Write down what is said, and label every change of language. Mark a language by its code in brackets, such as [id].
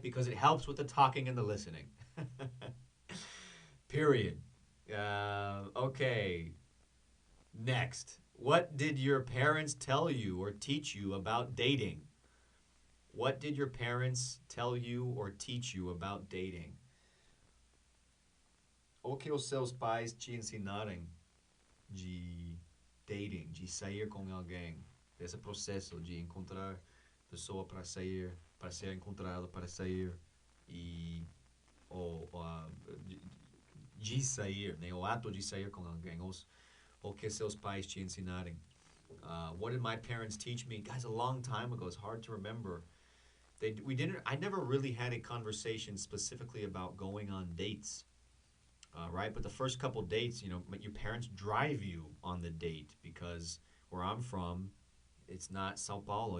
[en] Because it helps with the talking and the listening. Period. Okay, next. What did your parents tell you or teach you about dating? What did your parents tell you or teach you about dating? [pt] O que os seus pais te ensinaram de dating, de sair com alguém, desse processo de encontrar pessoa para sair, para ser encontrado, para sair e ou de, de sair, né? O ato de sair com alguém, o que seus pais te ensinarem. [en] What did my parents teach me? Guys, a long time ago. It's hard to remember. We didn't. I never really had a conversation specifically about going on dates, right? But the first couple dates, you know, your parents drive you on the date because where I'm from, it's not Sao Paulo.